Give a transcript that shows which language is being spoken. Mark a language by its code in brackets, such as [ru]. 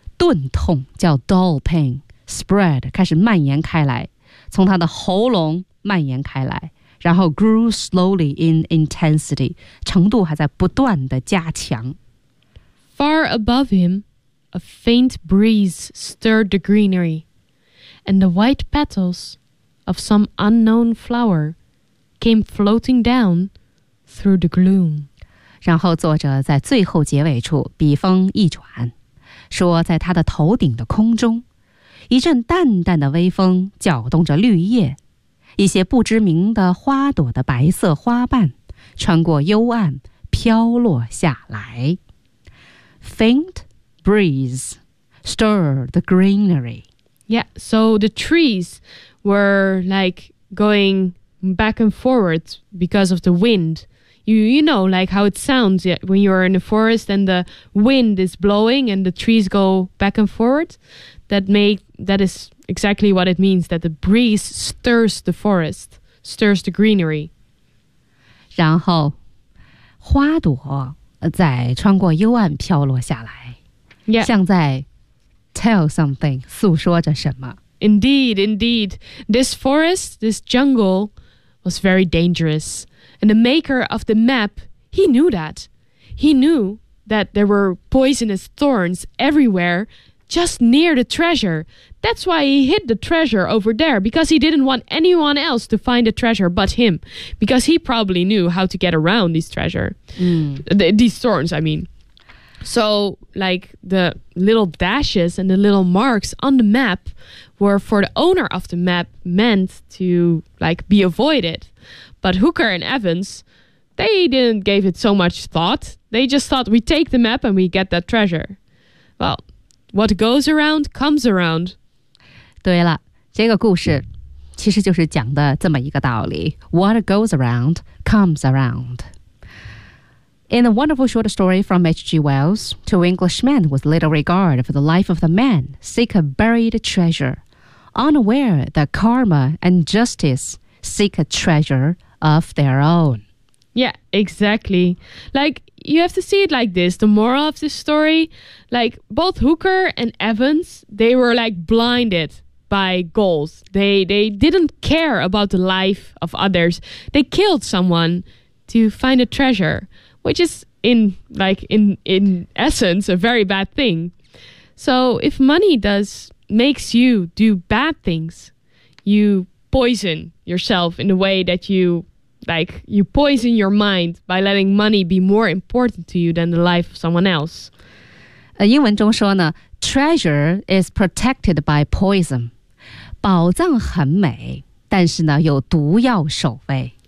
[zh] 钝痛叫 [en] dull pain, spread, [zh] 开始蔓延开来从他的喉咙蔓延开来然后 [en] grew slowly in intensity, [zh] 程度还在不断的加强 [en] Far above him, a faint breeze stirred the greenery. And the white petals of some unknown flower came floating down through the gloom. 然后作者在最后结尾处笔锋一转，说在他的头顶的空中，一阵淡淡的微风搅动着绿叶，一些不知名的花朵的白色花瓣穿过幽暗飘落下来。 Faint breeze stirred the greenery. Yeah, so the trees were like going back and forward because of the wind. You know, like how it sounds when you're in a forest and the wind is blowing and the trees go back and forward. That is exactly what it means, that the breeze stirs the forest, stirs the greenery. [zh] 然后花朵在穿过幽暗飘落下来、 [en] yeah. [zh] 像在 [en] Tell something, [zh] 诉说着什么。 [en] Indeed, indeed. This forest, this jungle, was very dangerous. And the maker of the map, he knew that. He knew that there were poisonous thorns everywhere, just near the treasure. That's why he hid the treasure over there, because he didn't want anyone else to find the treasure but him. Because he probably knew how to get around this treasure.、 Mm. These thorns, I mean. So, like, the little dashes and the little marks on the map were for the owner of the map meant to, like, be avoided. But Hooker and Evans, they didn't give it so much thought. They just thought, we take the map and we get that treasure. Well, what goes around comes around. [zh] 对了，这个故事其实就是讲的这么一个道理。 [en] What goes around comes around. In a wonderful short story from H.G. Wells, two Englishmen with little regard for the life of the man seek a buried treasure, unaware that karma and justice seek a treasure of their own. Yeah, exactly. Like, you have to see it like this. The moral of this story, like, both Hooker and Evans, they were, like, blinded by goals. They didn't care about the life of others. They killed someone to find a treasure. Which is, in essence, a very bad thing. So if money makes you do bad things, you poison yourself in the way that you poison your mind by letting money be more important to you than the life of someone else. [zh] 英文中说呢 [en] treasure is protected by poison. [zh] 宝藏很美，但是呢，有毒药守卫。